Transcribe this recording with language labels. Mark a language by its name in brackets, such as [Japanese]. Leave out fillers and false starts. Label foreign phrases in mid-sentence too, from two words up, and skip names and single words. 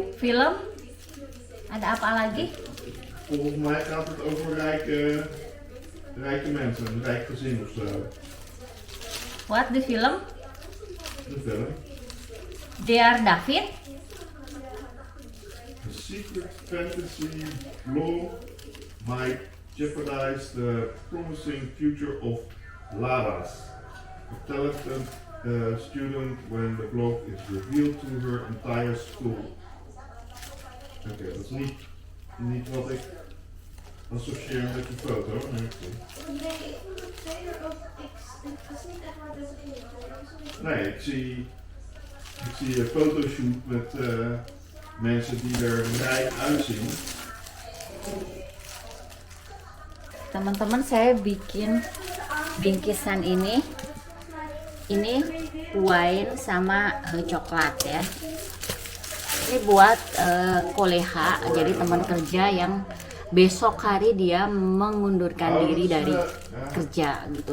[Indonesian] Film? Ada apa lagi? [Dutch] Volgens mij gaat het over rijke mensen, een rijk gezin of zo. [English] What the film? [Dutch] De film. Dear David? [English] A secret fantasy law might jeopardize the promising future of Laras, a talented student when the block is revealed to her entire school. [Dutch] Oké, dat is niet wat ik associeer met die foto. Nee, Nee, ik vond het trailer ook. Het was niet echt wat ik in de nee, ik zie een fotoshoot met mensen die er rijk uitzien. [Indonesian] Teman-teman, saya bikin bingkisan ini wine sama coklat ya. Ini buat koleha, jadi teman kerja yang besok hari dia mengundurkan diri dari kerja gitu.